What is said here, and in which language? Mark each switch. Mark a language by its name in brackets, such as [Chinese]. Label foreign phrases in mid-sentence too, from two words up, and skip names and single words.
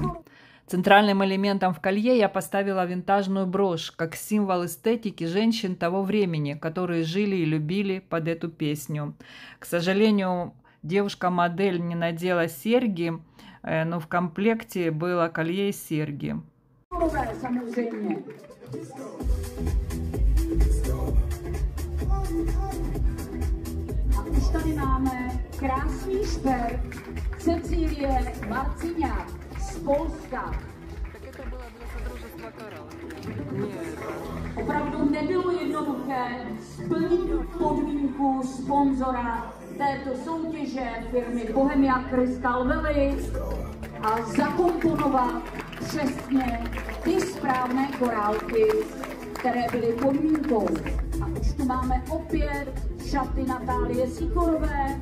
[Russian] Центральным элементом в колье я поставила винтажную брошь, как символ эстетики женщин того времени, которые жили и любили под эту песню. К сожалению, девушка-модель не надела серьги, но в комплекте было колье и серьги. [Czech] A už tady máme krásný šperk Cecílie Marciňák z Polska. Opravdu nebylo jednoduché splnit podmínku sponzora této soutěže firmy Bohemia Crystal Valley a zakomponovat přesně ty správné korálky, které byly podmínkou. A už tu máme opět šaty Natálie Sikorové.